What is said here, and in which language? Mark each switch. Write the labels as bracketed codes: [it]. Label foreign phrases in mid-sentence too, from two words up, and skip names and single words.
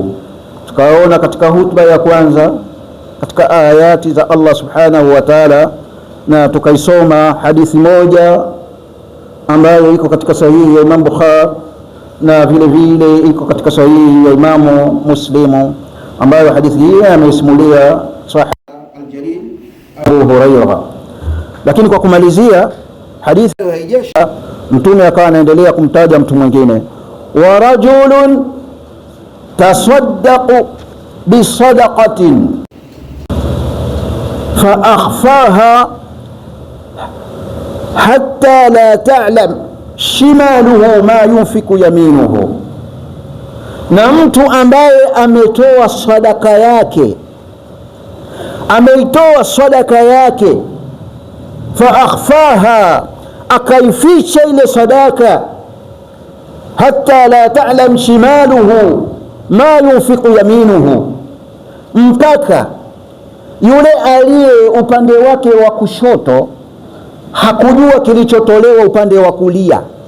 [sw] Tukaona katika hutuba ya kwanza katika ayati za [ar] الله سبحانه وتعالى, [sw] na tukaisoma hadithi moja ambayo iko katika sahihi ya Imam Bukhari na vile vile iko katika sahihi ya Imam Muslim, ambayo hadithi hii ameisimulia sahaba al-jalil Abu Hurairah. Lakini kwa kumalizia hadithi haijesha, mtume akawa anaendelea kumtaja mtu mwingine, [ar] ورجل تصدق بصدقة فأخفاها حتى لا تعلم شماله ما ينفق يمينه, na [sw] mtu ambaye ametoa sadaka yake, ameitoa sadaka yake, [ar] فأخفاها, [sw] akaificha ile sadaka, [ar] حتى لا تعلم شماله ما ينفق يمينه, [sw] mpaka yule aliye upande wake wa kushoto hakujua kilichotolewa upande wa kulia.